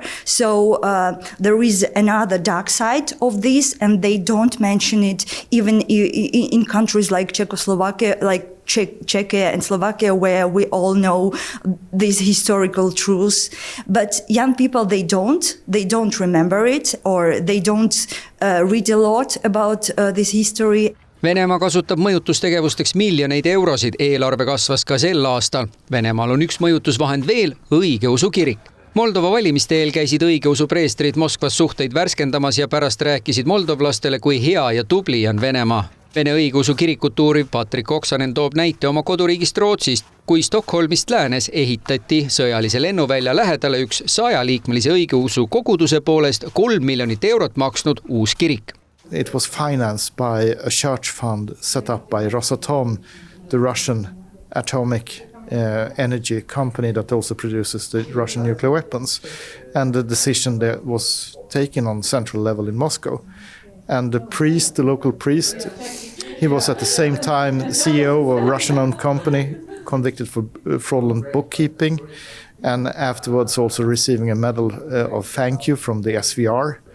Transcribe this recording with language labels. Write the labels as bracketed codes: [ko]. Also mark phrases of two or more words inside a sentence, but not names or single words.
[en] So there is another dark side of this, and they don't mention it even in countries like Czechoslovakia, like Czechia and Slovakia, where we all know these historical truths. But young people, they don't remember it, or they don't read a lot about this history. [et] Venemaa kasutab mõjutustegevusteks miljoneid eurosid, eelarve kasvas ka sel aastal. Venemaal on üks mõjutusvahend veel, õigeusu kirik. Moldova valimiste eel käisid õigeusu preestrid Moskvas suhteid värskendamas ja pärast rääkisid moldovlastele, kui hea ja tubli on Venemaa. Vene õigeusu kirikut uuriv Patrik Oksanen toob näite oma koduriigist Rootsist, kui Stockholmist läänes ehitati sõjalise lennuvälja lähedale üks 100-liikmelise õigeusu koguduse poolest 3 miljonit eurot maksnud uus kirik. [en] It was financed by a church fund set up by Rosatom, the Russian atomic energy company that also produces the Russian nuclear weapons. And the decision there was taken on central level in Moscow. And the local priest, he was at the same time the CEO of a Russian-owned company convicted for fraudulent bookkeeping, and afterwards also receiving a medal of thank you from the SVR.